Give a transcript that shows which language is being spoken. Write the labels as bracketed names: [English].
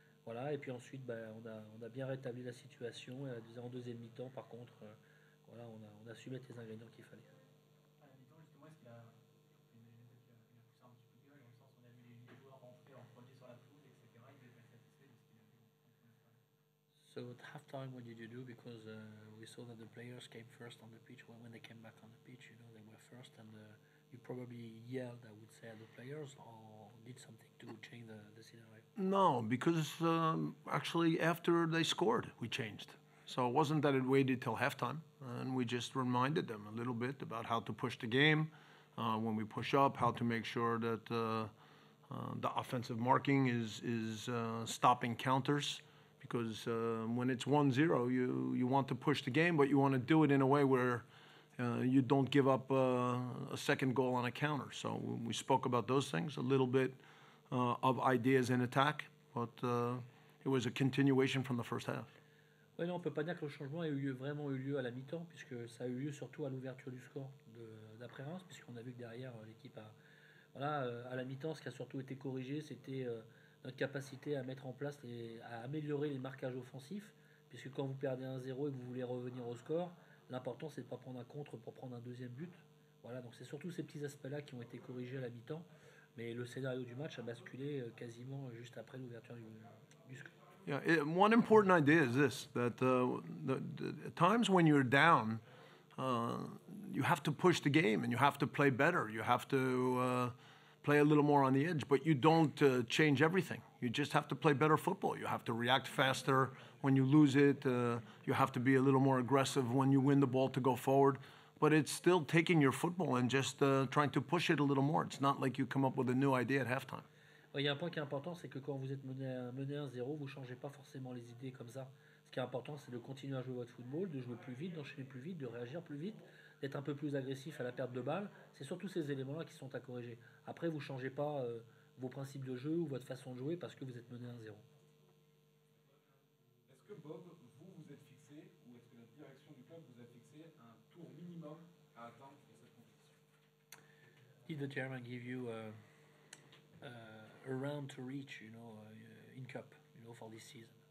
[French] Voilà, et puis ensuite, on a bien rétabli la situation, et en deuxième mi-temps, par contre, voilà, on a su mettre les ingrédients qu'il fallait. À la mi-temps, justement, est-ce qu'il y a poussé un petit coup de gueule, dans le sens où on a vu les joueurs rentrer en premier sur la pelouse, etc. Ils n'étaient pas satisfaits de ce qu'il avait vu. [English] So at halftime, what did you do? Because we saw that the players came first on the pitch. When they came back on the pitch, they were first, and you probably yelled, I would say, at the players, or did something to change the scenario? No, because actually after they scored, we changed. So it wasn't that it waited till halftime, and we just reminded them a little bit about how to push the game when we push up, how to make sure that the offensive marking is stopping counters. Because when it's 1-0, you want to push the game, but you want to do it in a way where you don't give up a second goal on a counter. So we spoke about those things, a little bit of ideas in attack, but it was a continuation from the first half. [French] Oui, non, on ne peut pas dire que le changement vraiment eu lieu à la mi-temps, puisque ça a eu lieu surtout à l'ouverture du score d'après Reims, puisqu'on a vu que derrière, l'équipe a. Voilà, à la mi-temps, ce qui a surtout été corrigé, c'était notre capacité à mettre en place, à améliorer les marquages offensifs, puisque quand vous perdez 1-0 et que vous voulez revenir au score, l'important c'est de ne pas prendre un contre pour prendre un deuxième but. Voilà, donc c'est surtout ces petits aspects-là qui ont été corrigés à la mi-temps, mais le scénario du match a basculé quasiment juste après l'ouverture du score. [English] Yeah, one important idea is this, that the times when you're down, you have to push the game and you have to play better. You have to play a little more on the edge, but you don't change everything. You just have to play better football. You have to react faster when you lose it. You have to be a little more aggressive when you win the ball to go forward. But it's still taking your football and just trying to push it a little more. It's not like you come up with a new idea at halftime. [French] Il y a un point qui est important, c'est que quand vous êtes mené 1-0, vous ne changez pas forcément les idées comme ça. Ce qui est important, c'est de continuer à jouer votre football, de jouer plus vite, d'enchaîner plus vite, de réagir plus vite, d'être un peu plus agressif à la perte de balle. C'est surtout ces éléments-là qui sont à corriger. Après, vous ne changez pas vos principes de jeu ou votre façon de jouer parce que vous êtes mené 1-0. Est-ce que Bob, vous êtes fixé, ou est-ce que la direction du club vous a fixé un tour minimum à atteindre pour cette compétition? [English] Did the chairman give you a round to reach, in cup, for this season?